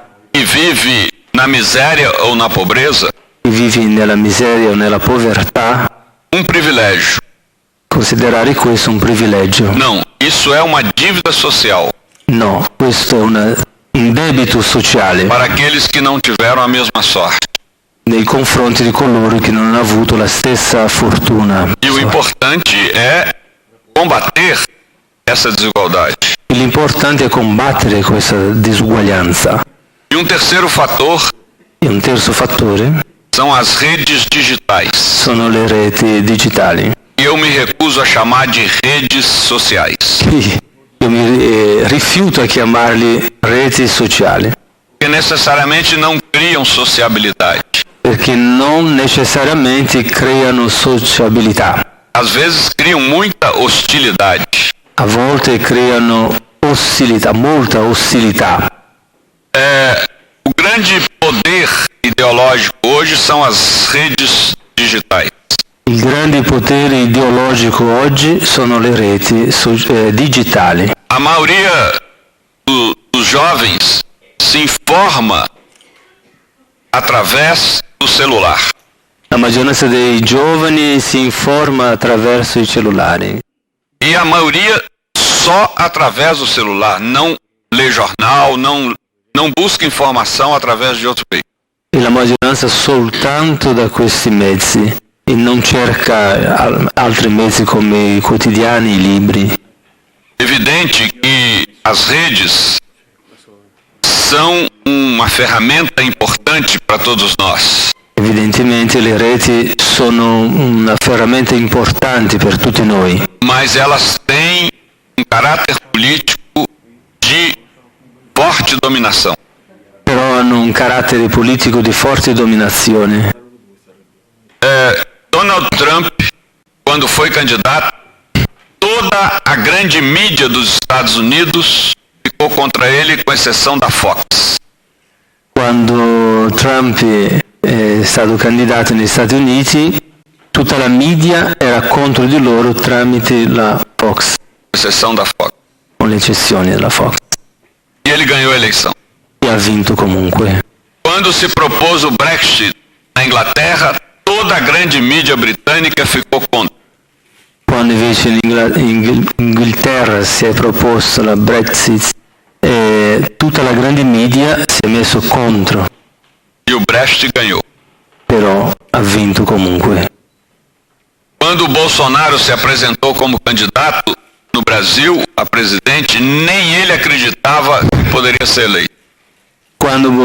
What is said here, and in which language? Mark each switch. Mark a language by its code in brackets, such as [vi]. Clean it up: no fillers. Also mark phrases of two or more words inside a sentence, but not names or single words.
[pt] e vive na miséria ou na pobreza, [it] e vivi nella miseria o nella povertà. [pt] privilégio. [it] Considerare questo un privilegio. [pt] Não, isso é uma dívida social [it] No, questo è un debito sociale [pt] para aqueles que não tiveram a mesma sorte. [it] nei confronti di coloro che non hanno avuto la stessa fortuna. [pt] E o importante é combater essa desigualdade. [it] L'importante è combattere questa disuguaglianza. [pt] E um terceiro fator [it] E un terzo fattore [pt] são as redes digitais. [it] sono le reti digitali. [pt] E eu me recuso a chamar de redes sociais, [it] Io mi rifiuto a chiamarli reti sociali, [pt] porque necessariamente não criam sociabilidade. [it] perché non necessariamente creano sociabilità. [pt] Às vezes criam muita hostilidade. [it] A volte creano ostilità, molta ostilità. [pt] O grande poder ideológico hoje são as redes digitais. [it] Il grande potere ideologico oggi sono le reti digitali. [pt] A maioria dos jovens se informa através do celular. [it] La maggioranza dei giovani si informa attraverso i cellulari [pt] E a maioria só através do celular, não lê jornal, não busca informação através de outro meio. [it] e la maggioranza soltanto da questi mezzi e non cerca altri mezzi come i quotidiani, i libri. [pt] Evidente que as redes são uma ferramenta importante para todos nós. [it] Evidentemente le reti sono una ferramenta importante per tutti noi, [pt] Mas elas têm um caráter político de forte dominação. [it] però hanno un carattere politico di forte dominazione. [pt] Donald Trump, quando foi candidato, toda a grande mídia dos Estados Unidos ficou contra ele, com exceção da Fox. [it] Quando Trump è stato candidato negli Stati Uniti, tutta la media era contro di loro tramite la Fox, [pt] Exceção da Fox. [it] con l'eccezione della Fox, [pt] E ele ganhou a eleição. [it] e ha vinto comunque. [pt] Quando se propôs o Brexit na Inglaterra, toda a grande mídia britânica ficou contra. [it] Quando invece in Inghilterra si è proposto la Brexit, tutta la grande media si è messo contro, [pt] E o Brexit ganhou. [it] però ha vinto comunque. [pt] Quando o Bolsonaro se apresentou como candidato no Brasil a presidente, nem ele acreditava que poderia ser eleito.